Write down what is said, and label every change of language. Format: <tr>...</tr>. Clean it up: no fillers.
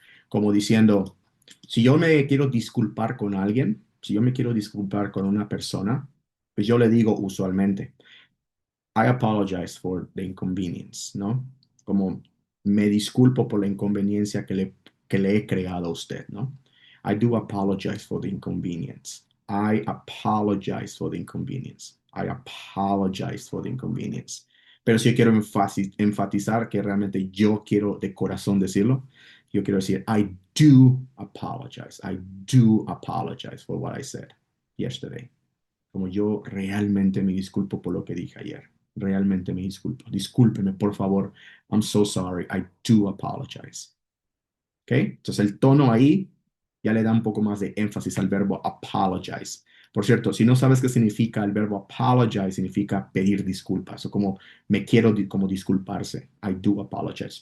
<es>Como diciendo, si yo me quiero disculpar con alguien, si yo me quiero disculpar con una persona, pues yo le digo usualmente,</es> <en>I apologize for the inconvenience,</en> <es>¿no? Como me disculpo por la inconveniencia que le he creado a usted, ¿no?</es> <en>I do apologize for the inconvenience. I apologize for the inconvenience. I apologize for the inconvenience.</en> <es>Pero si yo quiero enfatizar que realmente yo quiero de corazón decirlo, yo quiero decir,</es> <en>I do apologize. I do apologize for what I said yesterday.</en> <es>Como yo realmente me disculpo por lo que dije ayer. Realmente me disculpo. Discúlpeme, por favor.</es> <en>I'm so sorry. I do apologize. ¿Ok?</en> <es>Entonces el tono ahí ya le da un poco más de énfasis al verbo apologize. Por cierto, si no sabes qué significa el verbo apologize, significa pedir disculpas o como me quiero como disculparse.</es> <en>I do apologize.</en>